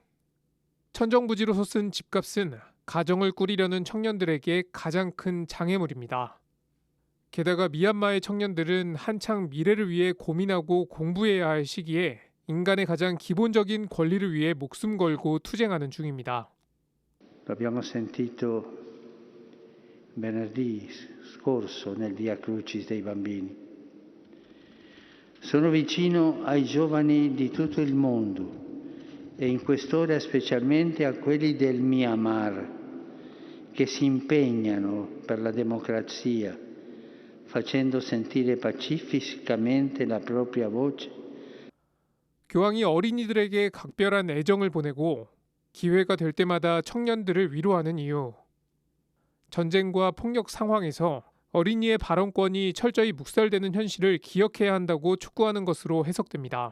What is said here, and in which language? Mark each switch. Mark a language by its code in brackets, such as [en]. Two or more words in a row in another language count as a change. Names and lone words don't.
[ko] 천정부지로 솟은 집값은 가정을 꾸리려는 청년들에게 가장 큰 장애물입니다. 게다가 미얀마의 청년들은 한창 미래를 위해 고민하고 공부해야 할 시기에 인간의 가장 기본적인 권리를 위해 목숨 걸고 투쟁하는 중입니다. [it] L'abbiamo sentito venerdì scorso nel Via Crucis dei bambini. Sono vicino ai giovani di tutto il mondo e in quest'ora specialmente a quelli del Myanmar che si impegnano per la democrazia, facendo sentire pacificamente la propria voce. [ko] 교황이 어린이들에게 각별한 애정을 보내고 기회가 될 때마다 청년들을 위로하는 이유. 전쟁과 폭력 상황에서 어린이의 발언권이 철저히 묵살되는 현실을 기억해야 한다고 촉구하는 것으로 해석됩니다.